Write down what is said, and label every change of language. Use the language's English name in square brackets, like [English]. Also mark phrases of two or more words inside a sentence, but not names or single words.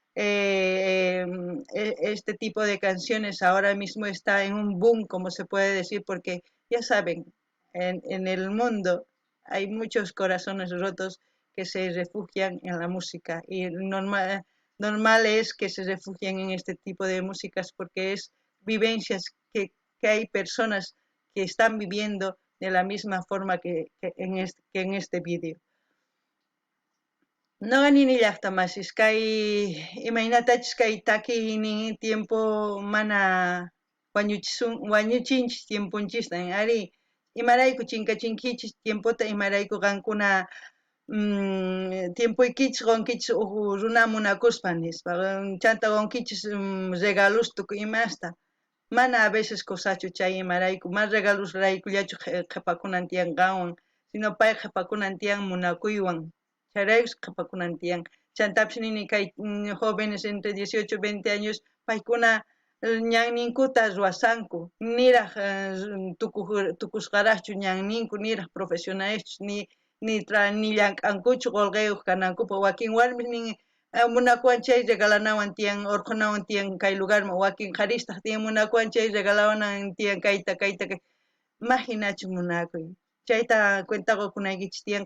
[Spanish] Este tipo de canciones ahora mismo está en un boom, como se puede decir, porque ya saben, en el mundo hay muchos corazones rotos que se refugian en la música y normal es que se refugien en este tipo de músicas porque es vivencias que hay personas que están viviendo de la misma forma que en este vídeo. [Quechua] No ganini llaqtamasis kay imaynatachis kay takiynin tiempo mana wañuchinchis tiempunchista ari imarayku chinkachinkichis tiempota imarayku qankuna tiempuykichis qonkichis runa munakuspa nispa chanta qonkichis regalos tukuy imasta mana [Spanish] a veces [Quechua] kusachu chay imarayku [Spanish] mas regalos [Quechua] raykullachu qhipakunan tiyan qanwan sino pay qhipakunan tiyan munakuywan Chayraykus qhipakunan tiyan chantapish nini kay [Spanish] jóvenes entre 18 20 años [Quechua] paykuna ñanninkuta ruwasanku niraq tukusqaraqchu ñanninku niraq profesionales ni llank'ankuchu qullqiyuq kanankupa wakin warmis nin munakuwan chay regalanawan tiyan urqunawan tiyan kay lugarman wakin qaristaq tiyan munakuwan chay regalawanan tiyan kayta imaginachu munakuy chayta cuentaqa kunaykichis tiyan